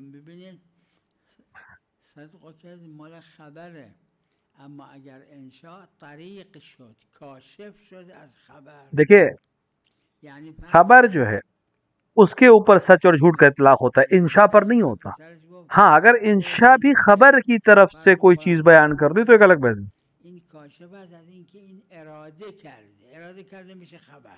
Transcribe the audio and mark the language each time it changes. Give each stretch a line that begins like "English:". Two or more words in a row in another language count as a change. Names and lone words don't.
Persian: ببینید صدق که مال خبره، اما اگر انشاء طریق شد کاشف شد از خبر،
Urdu: देखिए
Persian: یعنی
Urdu: خبر جو ہے اس کے اوپر سچ اور جھوٹ کا اطلاق ہوتا ہے، انشا پر نہیں ہوتا. ہاں، اگر انشا بھی خبر کی طرف سے کوئی چیز بیان کر دی تو ایک الگ بات ہے.
Persian: این کاشف است از اینکه این اراده کرده میشه خبر.